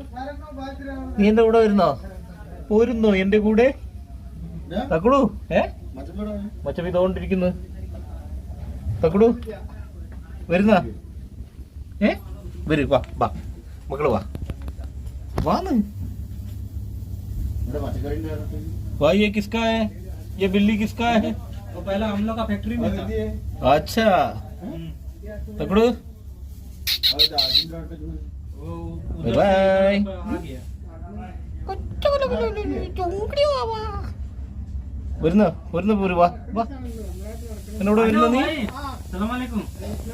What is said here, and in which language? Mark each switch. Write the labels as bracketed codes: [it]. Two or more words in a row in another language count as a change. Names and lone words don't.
[ml] പോരുന്നോ എന്റെ കൂടെ? തക്കുടു മച്ചം ഇതോണ്ടിരിക്കുന്നു. തക്കുടു വരുന്ന വരൂ. വാ വാ മക്കള് വാ വാന്ന്. [hi] वाह ये किसका है? ये बिल्ली किसका है? वो पहला हम लोग का फैक्ट्री में था। अच्छा तकड़ू बाय [ml] വരുന്ന പോര്. വാ വാ എന്നോട് വരുന്ന നീ. [ar] السلام عليكم.